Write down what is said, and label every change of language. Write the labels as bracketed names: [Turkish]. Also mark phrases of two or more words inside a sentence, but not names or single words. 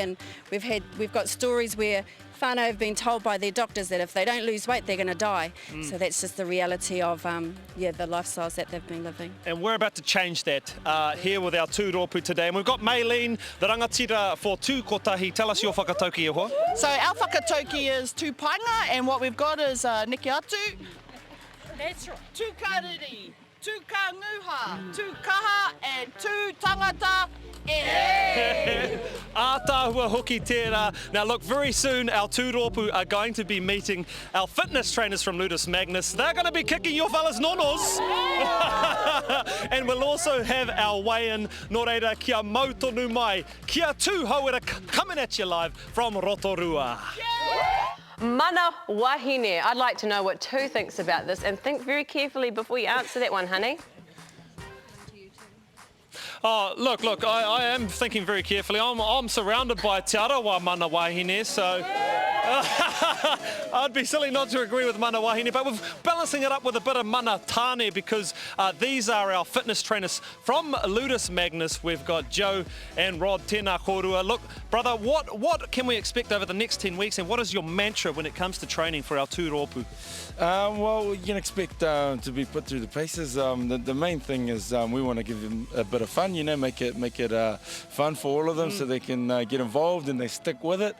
[English] And we've got stories where whānau have been told by their doctors that if they don't lose weight, they're going to die. So that's just the reality of the lifestyles that they've been living. And we're about to change that here with our 2 rōpū today. And we've got Maylene, the rangatira for 2 kotahi. Tell us your [Māori] whakatauki e hoa. [English] So our whakatauki is 2 painga, and what we've got is [Māori] niki atu. [English] That's right. [Māori] 2 kariri, 2 kanguha, 2 kaha, and 2 tangata. Ātāhua hoki tērā. [English] Now look, very soon our 2 rōpū are going to be meeting our fitness trainers from Ludus Magnus. They're going to be kicking your fellas nonos. And we'll also have our weigh-in. [Māori] Nō reira, kia mautonu mai, kia 2Hauora [English] coming at you live from Rotorua. [Māori] Mana wahine. [English] I'd like to know what 2 thinks about this, and think very carefully before you answer that one, honey. Oh, look, I am thinking very carefully. I'm surrounded by Te Arawa [Māori] mana wahine, [English] so I'd be silly not to agree with [Māori] mana wahine, [English] but we're balancing it up with a bit of [Māori] mana tāne, [English] because these are our fitness trainers from Ludus Magnus. We've got Joe and Rod. [Māori] Tēnā kōrua. [English] Look, brother, what can we expect over the next 10 weeks, and what is your mantra when it comes to training for our 2 rōpū? Well, you can expect to be put through the paces. The main thing is we want to give them a bit of fun, you know, make it fun for all of them so they can get involved and they stick with it.